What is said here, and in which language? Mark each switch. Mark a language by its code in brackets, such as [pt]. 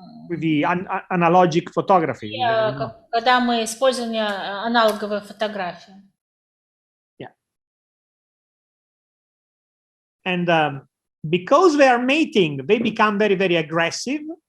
[en] with the analogic photography. [ru] Когда мы использовали аналоговые фотографии. [en] Yeah. And because they are mating, they become very, very aggressive.